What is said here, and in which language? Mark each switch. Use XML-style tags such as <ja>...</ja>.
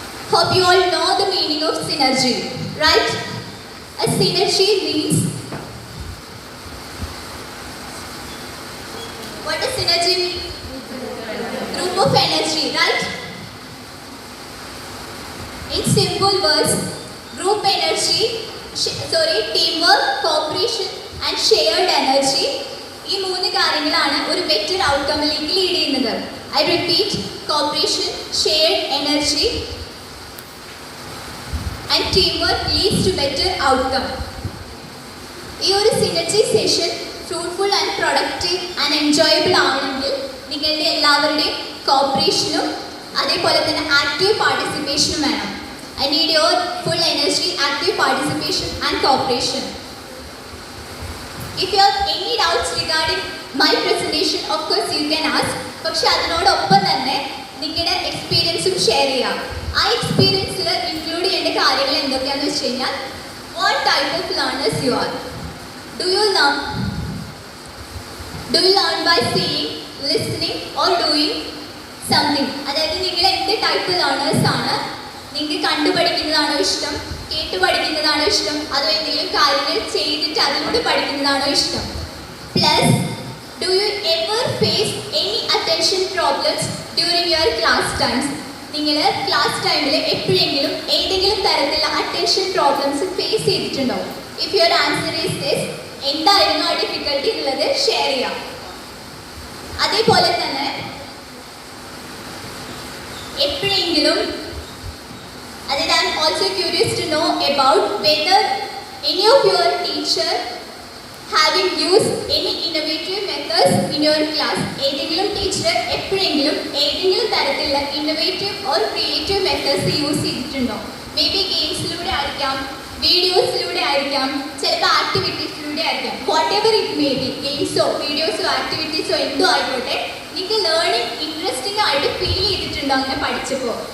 <en>Hope you all know the meaning of synergy, right? A synergy means, what does synergy mean? Group of energy, right? In simple words, group energy, teamwork, cooperation and shared energy.</en> <ml>ഈ മൂന്ന് കാര്യങ്ങളാണ് ഒരു better ഔട്ട്കമ്മിലേക്ക് lead ചെയ്യുന്നത്.</ml> <en>I repeat, cooperation, shared energy and team work leads to better outcome.</en> <ml>ഈ ഒരു synergy session</ml> <en>fruitful and productive and enjoyable</en> <ml>ആവണമെങ്കിൽ നിങ്ങളുടെ എല്ലാവരുടെയും കോപ്പറേഷനും അതേപോലെ തന്നെ ആക്റ്റീവ് പാർട്ടിസിപ്പേഷനും വേണം.</ml> <en>I need your full energy, active participation and cooperation. If you have any doubts regarding my presentation, of course you can ask.</en> <ml>പക്ഷെ അതിനോടൊപ്പം തന്നെ നിങ്ങളുടെ എക്സ്പീരിയൻസും ഷെയർ ചെയ്യാം. ആ എക്സ്പീരിയൻസിൽ ഇൻക്ലൂഡ് ചെയ്യേണ്ട കാര്യങ്ങൾ എന്തൊക്കെയാണെന്ന് വെച്ച് കഴിഞ്ഞാൽ,</ml> <en>what type of learners you are. Do you learn by seeing, listening or doing something?</en> <ml>അതായത് നിങ്ങൾ എന്ത് ടൈപ്പ് ലേണേഴ്സ് ആണ്? നിങ്ങൾക്ക് കണ്ടുപഠിക്കുന്നതാണോ ഇഷ്ടം, കേട്ട് പഠിക്കുന്നതാണോ ഇഷ്ടം, അതോ എന്തെങ്കിലും കാര്യങ്ങൾ ചെയ്തിട്ട് അതിലൂടെ പഠിക്കുന്നതാണോ ഇഷ്ടം?</ml> <en>Plus, do you ever face any attention problems during your class times?</en> <ml>നിങ്ങൾ ക്ലാസ് ടൈമിൽ എപ്പോഴെങ്കിലും ഏതെങ്കിലും തരത്തിലുള്ള അറ്റൻഷൻ പ്രോബ്ലംസ് ഫേസ് ചെയ്തിട്ടുണ്ടോ?</ml> <en>if your answer is yes,</en> <ml>എന്തായിരുന്നു ആ ഡിഫിക്കൽട്ടി എന്നുള്ളത് ഷെയർ ചെയ്യാം. അതേപോലെ തന്നെ എപ്പോഴെങ്കിലും</ml> <en>I'm also curious to know about whether any of your teacher having used any innovative methods in your class.</en> <ml>ഏതെങ്കിലും ടീച്ചർ എപ്പോഴെങ്കിലും ഏതെങ്കിലും തരത്തിലുള്ള innovative or creative methods use ചെയ്തിട്ടുണ്ടോ? മേ ബി ഗെയിംസിലൂടെ ആയിരിക്കാം, വീഡിയോസിലൂടെ ആയിരിക്കാം, ചിലപ്പോൾ ആക്ടിവിറ്റീസിലൂടെ ആയിരിക്കാം.</ml> <en>whatever it may be,</en> <ml>ഗെയിംസോ വീഡിയോസോ ആക്ടിവിറ്റീസോ എന്തോ ആയിക്കോട്ടെ, നിങ്ങൾക്ക് ലേണിംഗ് ഇൻട്രസ്റ്റിംഗ് ആയിട്ട് ഫീൽ ചെയ്തിട്ടുണ്ടോ അങ്ങനെ പഠിച്ചപ്പോൾ?</ml>